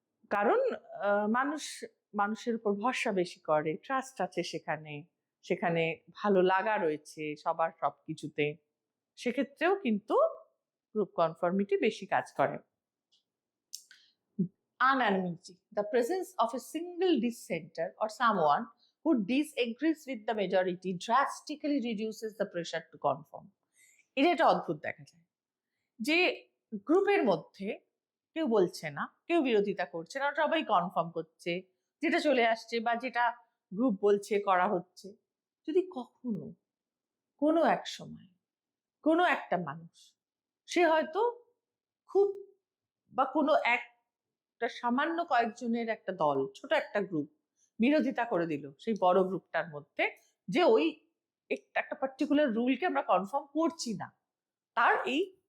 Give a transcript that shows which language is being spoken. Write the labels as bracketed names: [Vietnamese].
[Bangla] কারণ মানুষ মানুষের উপর ভরসা বেশি করে, ট্রাস্ট আছে সেখানে, সেখানে ভালো লাগা রয়েছে সবার সবকিছুতে, সেক্ষেত্রেও কিন্তু গ্রুপ কনফর্মিটি বেশি কাজ করে। [English] Unanimity. The presence of a single dissenter or someone who disagrees with the majority drastically reduces the pressure to conform. [Bangla] এটা একটা অদ্ভুত দেখা যায় যে গ্রুপের মধ্যে কেউ বলছে না, কেউ বিরোধিতা করছে না, সবাই কনফার্ম করছে যেটা চলে আসছে বা যেটা গ্রুপ বলছে করা হচ্ছে। যদি কখনো কোনো এক সময় কোনো একটা মানুষ, সে হয়তো খুব বা কোনো একটা সামান্য কয়েকজনের একটা দল, ছোট একটা গ্রুপ বিরোধিতা করে দিল সেই বড় গ্রুপটার মধ্যে, যে ওই একটা পার্টিকুলার রুলকে আমরা কনফার্ম করছি না, তার এই